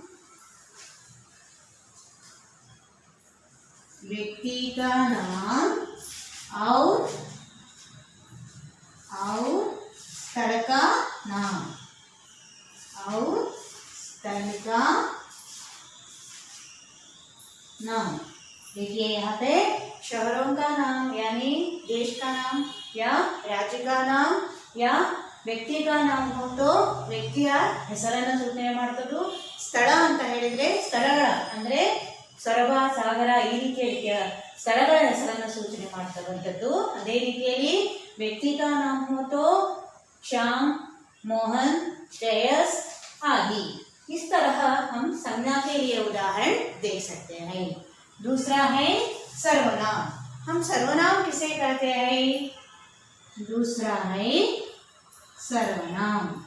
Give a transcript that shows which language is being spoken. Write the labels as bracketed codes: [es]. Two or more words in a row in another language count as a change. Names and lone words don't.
[hi] और स्थल का नाम, देखिए यहाँ पे शहरों का नाम यानी देश का नाम या राज्य का नाम या ವ್ಯಕ್ತಿ का नाम हो तो [kn] ವ್ಯಕ್ತಿಯ ಹೆಸರನ್ನು ಸೂಚನೆ ಮಾಡ್ತದ್ದು। ಸ್ಥಳ ಅಂತ ಹೇಳಿದ್ರೆ ಸ್ಥಳಗಳ ಅಂದ್ರೆ ಸೊರಬ, ಸಾಗರ ಈ ರೀತಿಯ ಸ್ಥಳಗಳ ಹೆಸರನ್ನು ಸೂಚನೆ ಮಾಡ್ತಕ್ಕಂಥದ್ದು। ಅದೇ ರೀತಿಯಲ್ಲಿ [hi] व्यक्ति का नाम हो तो श्याम, मोहन, श्रेयस आदि। इस तरह हम संज्ञा के लिए उदाहरण दे सकते हैं। दूसरा है सर्वनाम। हम सर्वनाम किसे कहते हैं? दूसरा है सर्वनाम।